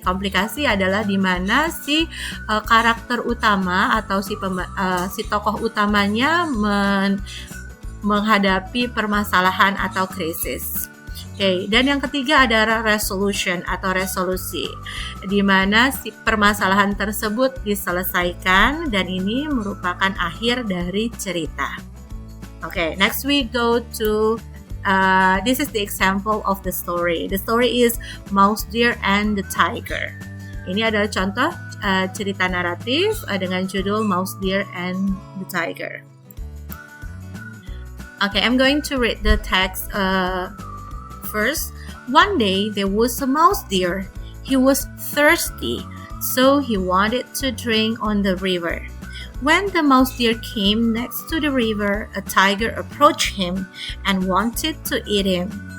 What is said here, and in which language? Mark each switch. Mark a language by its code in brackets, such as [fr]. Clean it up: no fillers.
[id] Komplikasi adalah di mana si karakter utama atau si tokoh utamanya menghadapi permasalahan atau krisis. Dan yang ketiga adalah resolution atau resolusi, di mana si permasalahan tersebut diselesaikan dan ini merupakan akhir dari cerita. [en] Next we go to this is the example of the story. The story is Mouse, Deer, and the Tiger. [id] Ini adalah contoh cerita naratif dengan judul Mouse, Deer, and the Tiger. [en] I'm going to read the text first. One day there was a mouse deer. He was thirsty, so he wanted to drink on the river. When the mouse deer came next to the river, a tiger approached him and wanted to eat him.